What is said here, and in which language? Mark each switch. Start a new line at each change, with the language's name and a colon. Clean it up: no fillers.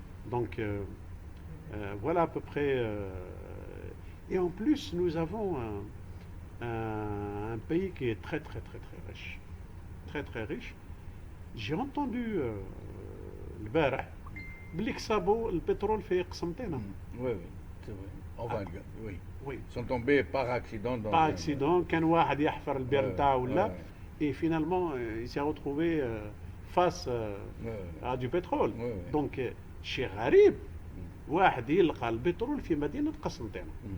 French: Donc voilà à peu près. Et en plus nous avons un pays qui est très très très très riche. Très très riche. J'ai entendu
Arabic: البارح بلي كسبوا البترول في قسنطينة.
French: Oui, c'est vrai. Enfin, oui. Oui. Ils sont tombés par accident dans Par accident,
Arabic: كان واحد يحفر البير نتاعو ولا
French: ouais. et finalement il s'est retrouvé face à du pétrole. Ouais.
Arabic: Donc شيء غريب واحد يلقى البترول في مدينة قسنطينة.